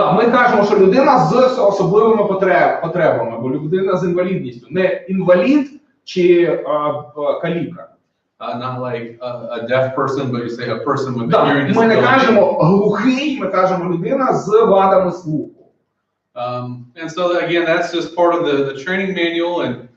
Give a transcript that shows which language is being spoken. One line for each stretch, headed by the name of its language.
Ukrainian: Да, ми кажемо, що людина з особливими потребами, або людина з інвалідністю, не інвалід чи каліка.
English: Not like a deaf person, but you say a person with a
Ukrainian: Да,
English: hearing
Ukrainian: ми не
English: disability.
Ukrainian: кажемо глухий, ми кажемо людина з вадами слуху.
English: And so again, that's just part of the training manual and.